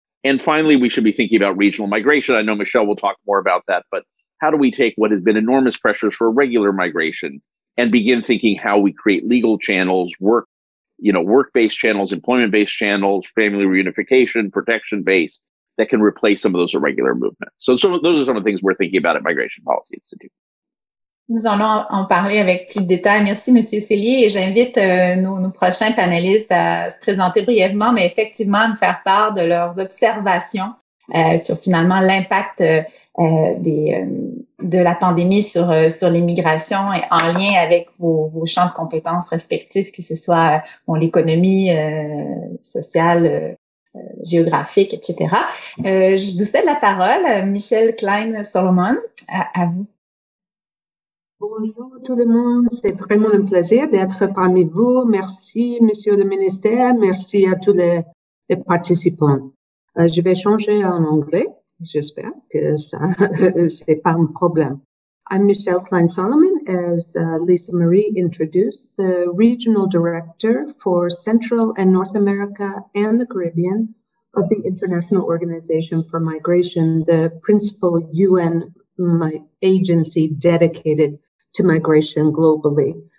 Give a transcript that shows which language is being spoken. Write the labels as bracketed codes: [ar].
[en] And finally, we should be thinking about regional migration. I know Michelle will talk more about that, but how do we take what has been enormous pressures for regular migration and begin thinking how we create legal channels, work-based channels, employment-based channels, family reunification, protection-based, that can replace some of those irregular movements. So those are some of the things we're thinking about at Migration Policy Institute. [fr] Nous allons en parler avec plus de détails. Merci, M. Cellier. Et j'invite nos prochains panélistes à se présenter brièvement, mais effectivement à me faire part de leurs observations sur finalement l'impact de la pandémie sur l'immigration et en lien avec vos champs de compétences respectifs, que ce soit l'économie sociale, géographique, etc. Je vous cède la parole, Michelle Klein-Solomon, à vous. Bonjour tout le monde, c'est vraiment un plaisir d'être parmi vous. Merci, monsieur le ministère, merci à tous les participants. Je vais changer en anglais, j'espère que ça, c'est pas un problème. [en] I'm Michelle Klein-Solomon, as Lisa Marie introduced, the Regional Director for Central and North America and the Caribbean of the International Organization for Migration, the principal UN agency dedicated to migration globally.